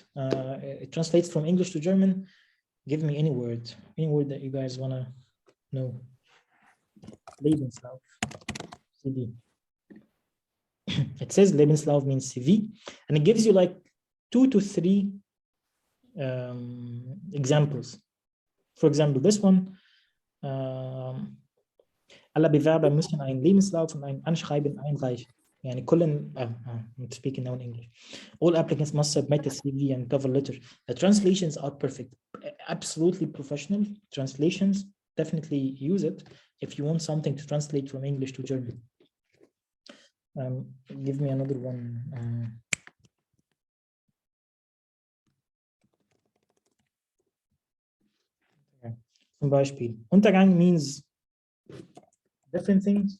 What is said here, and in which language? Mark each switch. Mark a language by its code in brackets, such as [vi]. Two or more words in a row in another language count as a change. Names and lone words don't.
[en] It translates from English to German. Give me any word that you guys want to know. Lebenslauf, CV. It says Lebenslauf means CV, and it gives you like 2 to 3 examples. For example, this one. [de] Alle Bewerber müssen einen Lebenslauf und ein Anschreiben einreichen. [ar] يعني كل [en] I'm speaking now in English. All applicants must submit a CV and cover letter. The translations are perfect, absolutely professional translations. Definitely use it if you want something to translate from English to German. Give me another one. [de] Zum Beispiel, [en] Untergang means different things.